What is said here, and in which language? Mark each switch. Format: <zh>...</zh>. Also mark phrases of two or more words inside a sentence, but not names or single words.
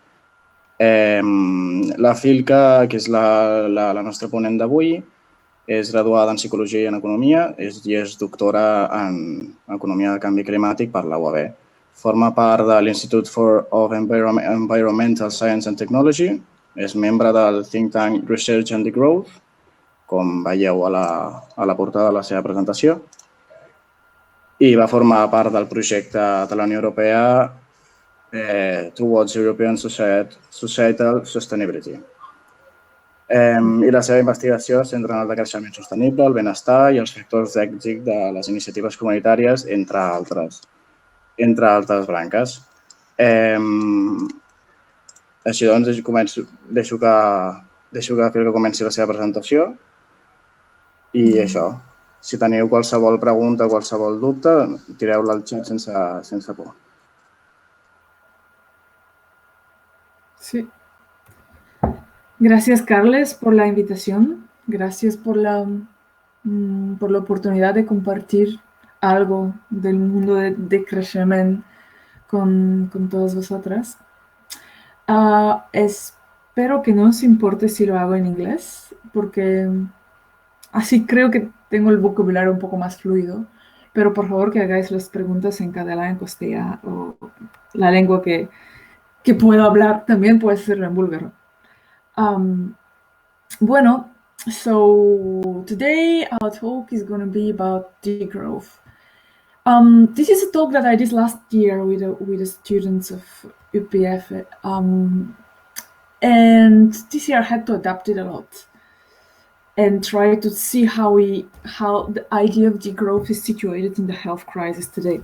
<ca>La Filka, que és la nostra ponent d'avui, és graduada en Psicologia i en Economia i és doctora en Economia de Canvi Climàtic per la UAB. Forma part de l'Institute of Environmental Science and Technology, és membre del</ca> <en>think tank</en> <ca>Research and Growth, com veieu a la portada de la seva presentació, i va formar part del projecte de la Unió Europea Towards European Societal Sustainability. I la seva investigació es centra en el decreixement sostenible, el benestar i els factors d'èxit de les iniciatives comunitàries, entre altres branques. Així doncs, deixo que Filka comenci la seva presentació i això. Si teniu qualsevol pregunta o qualsevol dubte, tireu-la al xat sense por. Sí.</ca> <es>Gracias, Carles, por la invitación. Gracias por la oportunidad de compartir algo del mundo de Decreixement con todas vosotras. Espero que no os importe si lo hago en inglés, porque así creo que tengo el vocabulario un poco más fluido, pero por favor que hagáis las preguntas en catalán, en castellano o la lengua que puedo hablar, también puede ser en búlgaro. Bueno,</es> <en>so today our talk is going to be about degrowth. This is a talk that I did last year with the students of UPF, and this year I had to adapt it a lot and try to see how the idea of degrowth is situated in the health crisis today.</en>